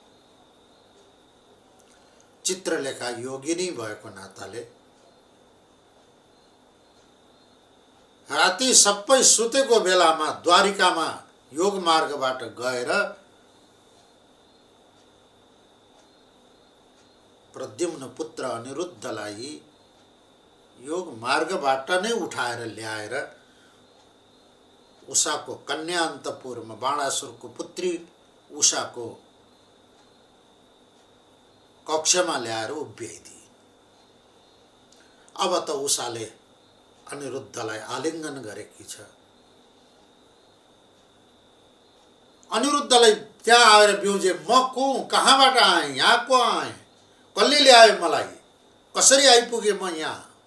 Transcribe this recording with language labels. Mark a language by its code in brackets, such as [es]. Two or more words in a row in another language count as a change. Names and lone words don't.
[ne] चित्रलेखा योगिनी भएको नाताले राति सबै सुतेको बेलामा द्वारिकामा योग मार्गबाट गएर प्रद्युम्न पुत्र अनिरुद्धलाई योग मार्गबाट नै उठाएर ल्याएर उषाको कन्या अन्तपुरमा बाणासुरको पुत्री उषाको कक्षमा ल्याएर उभ्याइदिए। अब त उषाले अनिरुद्धलाई आलिङ्गन गरेकी छ। अनिरुद्धलाई त्यहाँ आएर बिउजे, म को, कहाँबाट आएँ, यहाँ को आएँ, कसले ल्यायो मलाई, कसरी आइपुगे म यहाँ?